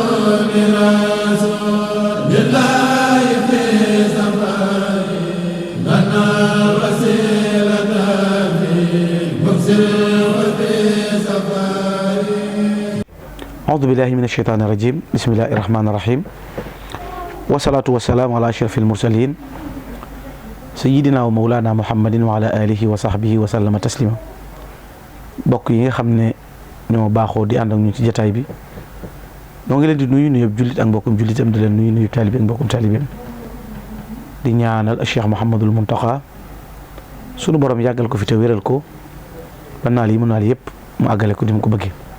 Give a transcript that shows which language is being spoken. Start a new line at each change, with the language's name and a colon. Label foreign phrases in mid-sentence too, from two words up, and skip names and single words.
Arabic: أعوذ بالله من الشيطان الرجيم بسم الله الرحمن الرحيم والصلاة والسلام على أشرف المرسلين سيدنا ومولانا محمد وعلى آله وصحبه وسلم تسليما
Wolof: bokk yi nga xam ne ñoo baaxoo di ànd ak ñu ci jotaay bi ñoo ngi leen di nuyu nuyu jullit ak mbokkum jullitam di leen nuyu taalibe ak mbokkum taalibeem di ñaanal Cheikh Mouhamadul Mountakha sunu borom yàggal ko fi te wéral ko ba naal yi mu naal yëpp mu àggale ko di mu ko bëggee